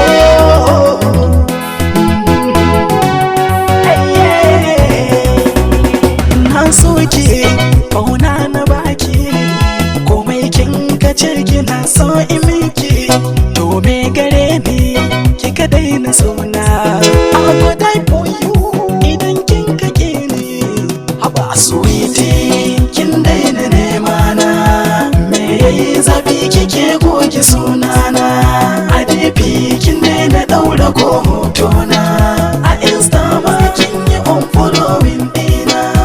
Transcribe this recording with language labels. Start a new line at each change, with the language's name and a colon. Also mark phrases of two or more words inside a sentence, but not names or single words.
Hausa: Na so ki ƙauna na baki, komai kin ka ce kina so in miki. To me gare ni kika daina sona,
Nigerian Pidgin: I go die for you
Hausa: idan kin kake ni. Haba sweetie kin daina nema na, me yayi zafi kike goge sunana. A DP kin daina daura ko hotona, a Insta ma kin yi unfollowing dina.